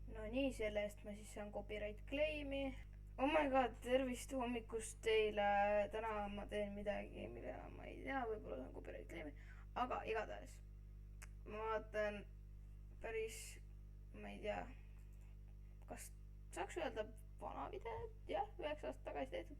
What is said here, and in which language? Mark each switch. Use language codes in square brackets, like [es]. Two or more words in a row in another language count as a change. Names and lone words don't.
[et] nii, selle eest ma siis saan [en] copyright claim'i. Oh my god, [et] tervist hommikust teile. Täna ma teen midagi, mille ma ei tea, võib-olla saan [en] copyright claim'i. [et] Aga igatahes ma vaatan päris, ma ei tea, kas saaks öelda vana videot, jah, 9 aastat tagasi tehtud.